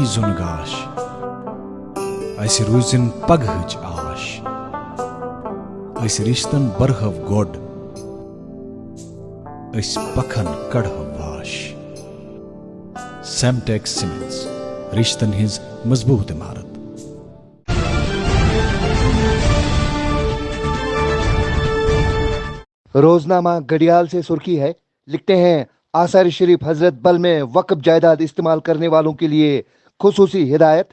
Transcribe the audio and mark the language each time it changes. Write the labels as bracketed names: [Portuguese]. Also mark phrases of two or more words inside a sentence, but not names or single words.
[Kashmiri] زُن گاش، اسہِ روٗزِن پگہٕچ آش، أسۍ رِشتن برہو گۄڈ، أسۍ پکھن کڑہو واش۔ سیمٹیک سیمنٹس، رشتن ہٕنٛز مضبوط عمارت۔ [Urdu] روزنامہ گھڑیال سے سرخی ہے: لکھتے ہیں آثار شریف حضرت بل میں وقف جائیداد استعمال کرنے والوں کے لیے خصوصی ہدایت۔